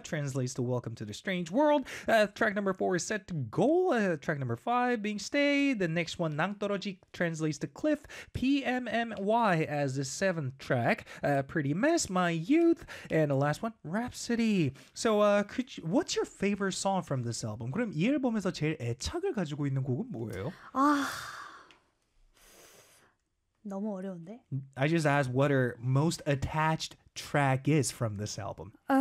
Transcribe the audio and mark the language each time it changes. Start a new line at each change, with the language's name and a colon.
English: Translates to Welcome to the Strange World. Track number 4 is Set to Go. Track number 5 being Stay. The next one, 낭떠러지, translates to Cliff. PMMY as the 7th track. Pretty Mess, My Youth. And the last one, Rhapsody. So, what's your favorite song from this album?
Korean: 그럼 이 앨범에서 제일 애착을 가지고 있는 곡은 뭐예요? 아... 너무 어려운데?
English: I just asked what her most attached track is from this album.